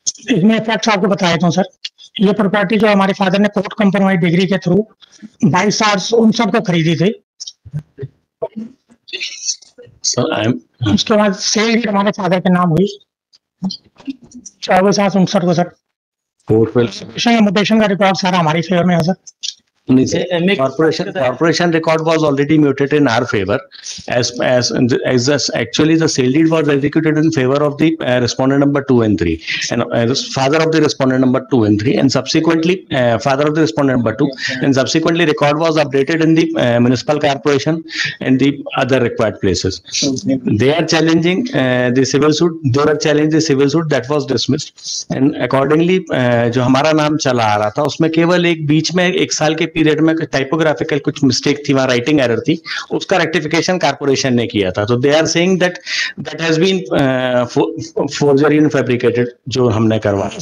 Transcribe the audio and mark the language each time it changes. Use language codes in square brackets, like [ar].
[hi] इसमें फैक्ट्स आपको बता देता हूँ सर। ये प्रॉपर्टी जो हमारे फादर ने कोर्ट कंप्रोमाइज डिग्री के थ्रू 22 साल उन सबको खरीदी थी। उसके बाद सेल हमारे फादर के नाम हुई 24/7/59 को सर। म्यूटेशन का रिकॉर्ड सारा हमारी फेवर में है sir. [en] Corporation record was already muted in our favor, as actually the sale deed was executed in favor of the respondent number 2 and 3, and father of the respondent number 2 and 3, and subsequently father of the respondent number 2, and subsequently record was updated in the municipal corporation and the other required places. They are challenging the civil suit. They were challenging the civil suit that was dismissed, and accordingly [hi] जो हमारा नाम चला आ रहा था उसमें केवल एक बीच में 1 साल के पीरियड में टाइपोग्राफिकल कुछ मिस्टेक थी, वहां राइटिंग एरर थी, उसका रेक्टिफिकेशन कारपोरेशन ने किया था। [en] तो they are saying that has been forgery and fabricated [hi] जो हमने करवाया।